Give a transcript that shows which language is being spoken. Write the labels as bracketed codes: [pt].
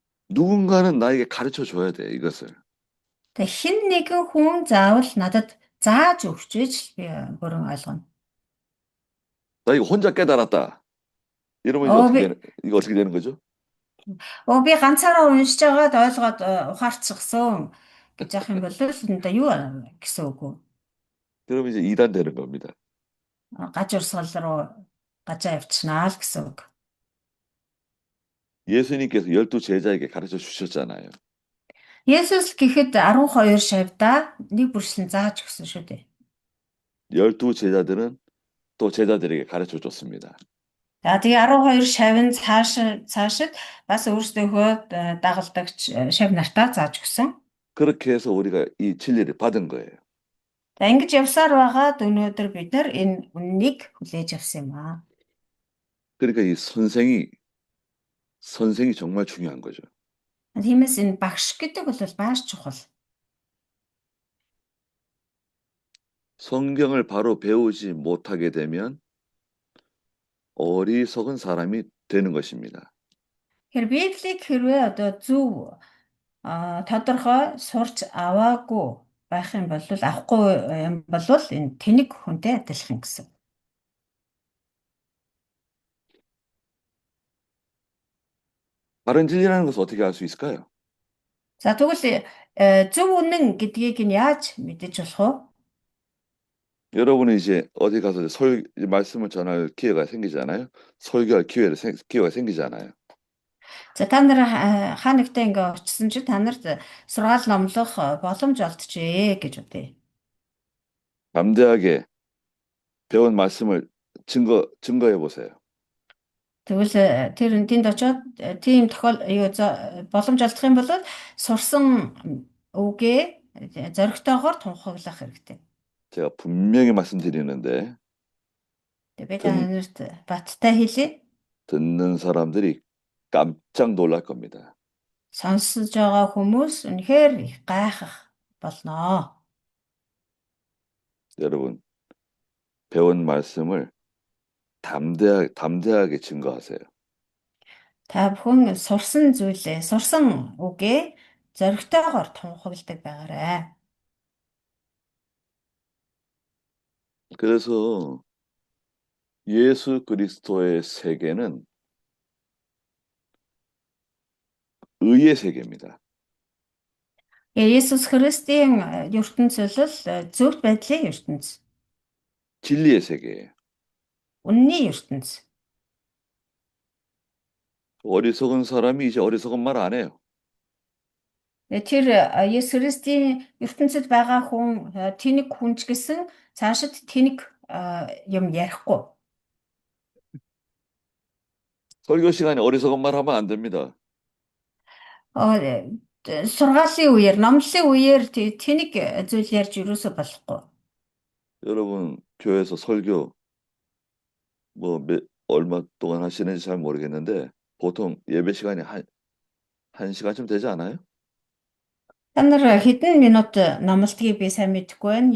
[ko] 누군가는 나에게 가르쳐 줘야 돼, 이것을. [mn] Тэг хэн нэгэн хүн заавал надад зааж өгч иж би бүрэн ойлгоно. [ko] 나 이거 혼자 깨달았다. 이러면 이제 이거 어떻게 되는 거죠? [mn] Би ганцаараа уншиж байгаад ойлгоод ухаарчихсан гэж яах юм бол энэ юу гэсэн үг вэ? [ko] 그러면 이제 이단 되는 겁니다. [mn] Гажурсгал руу гажаа явчихнаа л гэсэн үг. [ko] 예수님께서 12 제자에게 가르쳐 주셨잖아요. [mn] Есүс гэхэд 12 шавьдаа нэг бүршлэн зааж өгсөн шүү дээ. [ko] 12 제자들은 또 제자들에게 가르쳐 줬습니다. [mn] За тэгээ 12 шавь нь цаашид бас өөрсдийнхөө дагалдагч шавь нартаа зааж өгсөн. [ko] 그렇게 해서 우리가 이 진리를 받은 거예요. [mn] За ингэж явсаар байгаад өнөөдөр бид нар энэ үннийг хүлээж авсан юм аа. [ko] 그러니까 이 선생이 정말 중요한 거죠. [mn] Тиймээс энэ багш гэдэг бол маш чухал. [ko] 성경을 바로 배우지 못하게 되면 어리석은 사람이 되는 것입니다. [mn] Тэгэхээр Библийг хэрвээ одоо зөв тодорхой сурч аваагүй байх юм бол авахгүй юм бол энэ тэнэг хүнтэй адилхан гэсэн. [ko] 바른 진리라는 것을 어떻게 알 수 있을까요? [mn] За тэгвэл зөв үнэн гэдгийг нь яаж мэдэж болох вэ? [ko] 여러분은 이제 어디 가서 말씀을 전할 기회가 생기잖아요. 설교할 기회가 생기잖아요. [mn] За та нар хаанагтай ингээ очисон чи та нарт сургаал номлох боломж олджээ гэж үтэй. [ko] 담대하게 배운 말씀을 증거해 보세요. [mn] Тэгвэл тэнд очиод тийм боломж олдох юм бол сурсан үгээ зоригтойгоор тунхаглах хэрэгтэй. [ko] 제가 분명히 말씀드리는데 [mn] Би та [ko] 듣, [mn] нарт баттай хэлье. [ko] 듣는 사람들이 깜짝 놀랄 겁니다. [mn] Сонсож байгаа хүмүүс үнэхээр их гайхах болно. [ko] 여러분, 배운 말씀을 담대하게 증거하세요. [mn] Та бүхэн сурсан үгээ зоригтойгоор тунхагладаг байгаарай. [ko] 그래서 예수 그리스도의 세계는 의의 세계입니다. [mn] Есүс Христийн ертөнцөл зөвхт байдлын ертөнц. [ko] 진리의 세계예요. [mn] Үнний ертөнц. [ko] 어리석은 사람이 이제 어리석은 말 안 해요. [mn] Тэр Есүс Христийн ертөнцид байгаа хүн тэнэг хүн ч гэсэн цаашид тэнэг юм ярихгүй. [ko] 설교 시간에 어리석은 말 하면 안 됩니다. [mn] Сургаалын үеэр, номлолын үеэр тэнэг зүйл ярьж юусоо болохгүй. [ko] 여러분, 교회에서 설교 얼마 동안 하시는지 잘 모르겠는데 보통 예배 시간이 한 시간쯤 되지 않아요? [mn] Та нар хэдэн минут номлолтгийг би сайн мэдэхгүй байна.